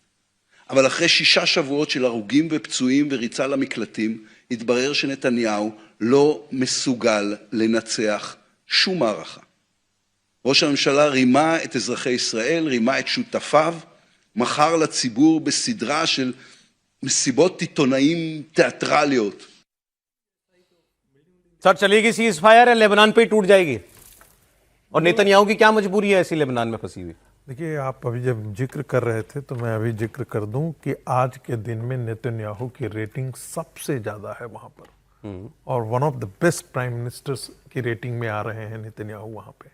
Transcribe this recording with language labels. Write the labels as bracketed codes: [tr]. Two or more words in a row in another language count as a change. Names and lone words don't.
[he] אבל אחרי 6 שבועות של הרוגים ופצועים וריצה למקלטים, התברר שנתניהו לא מסוגל לנצח שום מערכה. ראש הממשלה רימה את אזרחי ישראל, רימה את שותפיו, מכר לציבור בסדרה של מסיבות עיתונאים תיאטרליות. [hi] सर, चलेगी सीज फायर है, लेबनान पे ही टूट जाएगी? और नेतन्याहू की क्या मजबूरी है ऐसी लेबनान में फंसी हुई? देखिए, आप अभी जब जिक्र कर रहे थे तो मैं अभी जिक्र कर दूं कि आज के दिन में नेतन्याहू की रेटिंग सबसे ज्यादा है वहां पर, और [en] one of the best prime ministers [hi] की रेटिंग में आ रहे हैं नेतन्याहू वहां पे।